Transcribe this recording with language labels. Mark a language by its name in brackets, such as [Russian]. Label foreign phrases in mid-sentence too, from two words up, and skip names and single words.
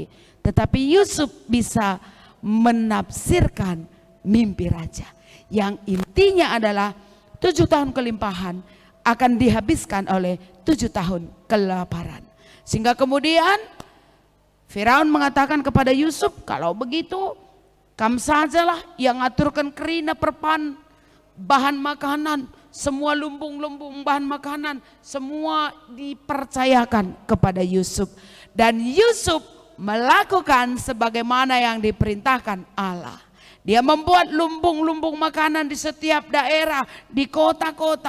[Indonesian] Tetapi Yusuf bisa menafsirkan mimpi raja. Yang intinya adalah 7 tahun kelimpahan akan dihabiskan oleh 7 tahun kelaparan. Sehingga kemudian Firaun mengatakan kepada Yusuf, kalau begitu kamu sajalah yang aturkan kerina perpan bahan makanan, semua lumbung-lumbung bahan makanan, semua dipercayakan kepada Yusuf. Dan Yusuf melakukan sebagaimana yang diperintahkan Allah. Dia membuat lumbung-lumbung makanan di setiap daerah, di kota-kota.